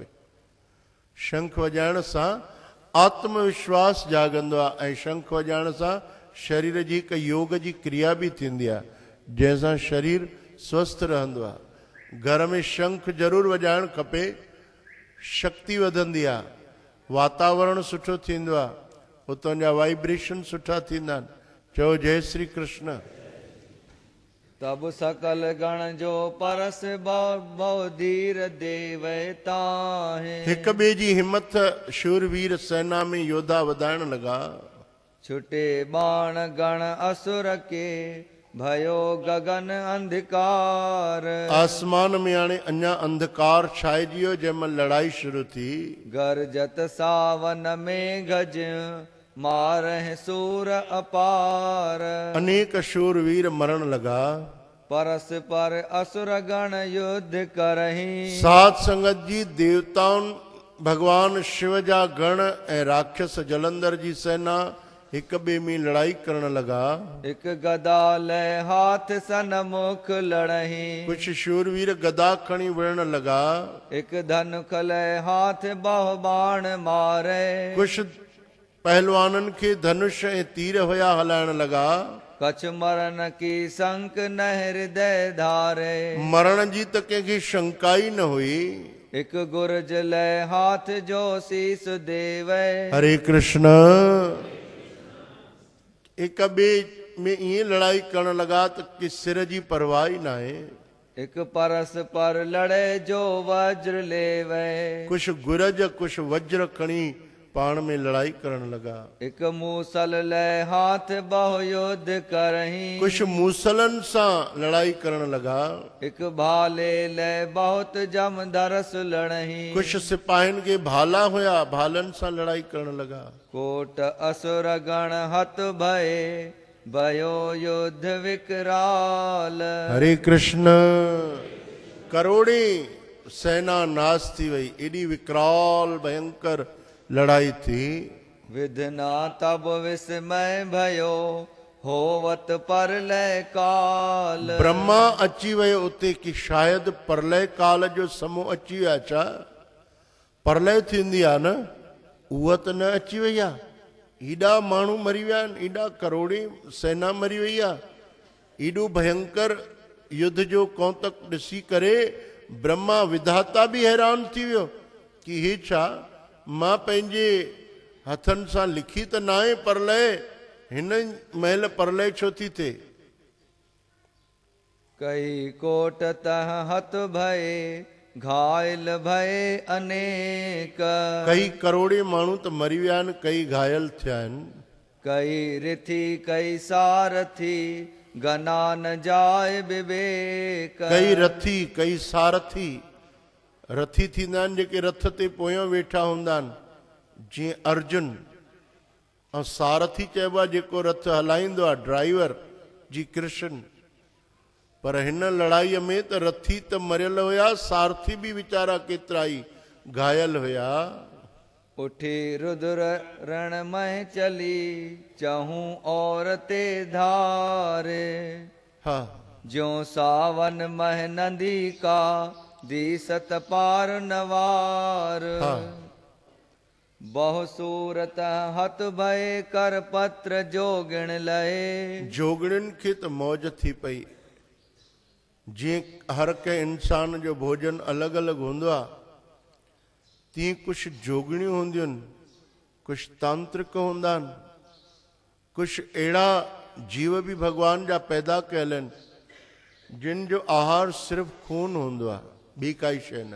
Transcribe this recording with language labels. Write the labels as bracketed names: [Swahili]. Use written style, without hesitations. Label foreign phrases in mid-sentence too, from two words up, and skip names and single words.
[Sindhi] शंख वॼाइण सां आत्मविश्वास जागंदो आहे ऐं शंख वॼाइण सां शरीर जी हिकु योग जी क्रिया बि थींदी आहे, जंहिंसां शरीर स्वस्थ रहंदो आहे। घर में शंख ज़रूरु वॼाइणु खपे, शक्ति वधंदी आहे, वातावरण सुठो थींदो आहे, उतां जा वाइब्रेशन सुठा थींदा आहिनि। चओ जय श्री कृष्ण। [Hindi] तब सकल गण जो परस बहु धीर देवताहे। [Sindhi] हिक ॿिए जी हिम्मत शूरवीर सेना में योद्धा वधाइण लॻा। [Hindi] छुटे बाण गण असुर के भयो गगन अंधकार। [Sindhi] आसमान में हाणे अञा अंधकार छाइजी वियो जंहिंमहिल लड़ाई शुरू थी। [Hindi] गरजत सावन में गज मारह सूर अपार। [Sindhi] अनेक शूरवीर मरण लगा। [Hindi] परस पर असुर गण युद्ध करही। [Sindhi] सात संगत जी देवताउनि भगवान शिव जा गण ऐं राक्षस जलंधर जी सेना हिक ॿिए में लड़ाई करण लगा। [Hindi] एक गदा लय हाथ सन्मुख लड़ही। [Sindhi] कुछ शूरवीर गदा खणी विढ़ण लगा। [Hindi] एक धनुख लय हाथ बहु बाण मारे। [Sindhi] कुछ पहलवाननि खे धनुष ऐं तीर हुया हलाइण लगा। [Hindi] कछ मरण की संक न हृदय धारे। [Sindhi] मरण जी त कंहिंखे शंका ई न हुई। [Hindi] एक गुरज लय हाथ जो शीस देवे। [Sindhi] हरे कृष्ण। हिक ॿिए में ईअं लड़ाई करण लॻा त कि सिर जी परवाह ई न आहे। [Hindi] एक परस पर लड़े जो वज्र लेवे। [Sindhi] कुछ गुरज कुछ वज्र खणी पाण में लड़ाई करण लॻा। [Hindi] एक मूसल लय हाथ बहु युद्ध करही। [Sindhi] कुछ मूसलन सां लड़ाई करण लॻा। [Hindi] एक भाले लय बहुत जम धरस लड़ही। [Sindhi] कुछ सिपाहियुनि खे भाला हुया, भालनि सां लड़ाई करण लॻा। [Hindi] कोट असुर गण हत भय भयो युद्ध विकराल। [Sindhi] हरे कृष्ण। करोड़े सेना नाश थी वई। एॾी विकराल भयंकर लड़ाई थी। [Hindi] विधना तब विस्मय भयो होवत परलय काल। [Sindhi] ब्रह्मा अची वियो उते कि शायदि परलय काल जो समूह अची विया। छा परलय थींदी आहे न, उहा त न अची वई आहे। एॾा माण्हू मरी विया आहिनि, एॾा करोड़े सेना मरी वई आहे। एॾो भयंकर युद्ध जो कौतक ॾिसी करे ब्रह्मा विधाता बि हैरान थी वियो कि हे छा, मां पंहिंजे हथनि सां लिखी त न आहे परलय, हिन महिल परलय छो थी थिए। [Hindi] कई कोट तह हत भय घायल भय अनेक। [Sindhi] कई करोड़े माण्हू त मरी विया आहिनि, कई घायल थिया आहिनि। [Hindi] कई रिथी कई सारथी गना न जाए विवेक। [Sindhi] कई रथी कई सारथी। रथी थींदा आहिनि जेके रथ ते पोयां वेठा हूंदा आहिनि, जीअं अर्जुन। ऐं सारथी चइबो आहे जेको रथ हलाईंदो आहे, ड्राइवर जी कृष्ण। पर हिन लड़ाईअ में त रथी त मरियल हुया, सारथी बि वीचारा केतिरा ई घायल हुया। [Hindi] उठी रुद्र रण में चली चहूं और ते धारे। [Sindhi] हा [Hindi] ज्यों सावन मह नदी का दीसत पार नवार। बहु सूरत हत भय कर पत्र जोगिण लए। [Sindhi] जोगणियुनि खे त मौज थी पई। जीअं हर कंहिं इंसान जो भोजन अलॻि अलॻि हूंदो आहे, तीअं कुझु जोगणियूं हूंदियूं आहिनि, कुझु तांत्रिक हूंदा आहिनि, कुझु अहिड़ा जीव बि भॻवान जा पैदा कयल आहिनि जिन जो आहार सिर्फ़ु खून हूंदो आहे, ॿी काई शइ न।